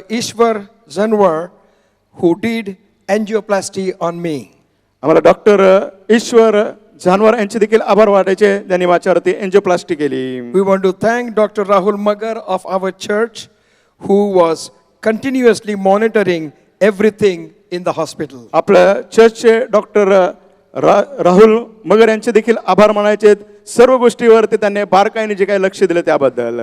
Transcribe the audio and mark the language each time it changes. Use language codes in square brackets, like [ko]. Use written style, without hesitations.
[en] Ishwar Zanwar, who did angioplasty on me. [mr] आम्हाला doctor ईश्वर जानवर यांचे देखील आभार वाटायचे, त्यांनी माझ्यावरती एंजिओप्लास्टी केली. [en] We want to thank Dr. Rahul Magar of our church, who was continuously monitoring everything in the hospital. [mr] आपल्या चर्चचे डॉक्टर राहुल मगर यांचे देखील आभार मानायचे आहेत, सर्व गोष्टीवरती त्यांनी बारकाईने जे काही लक्ष दिलं त्याबद्दल.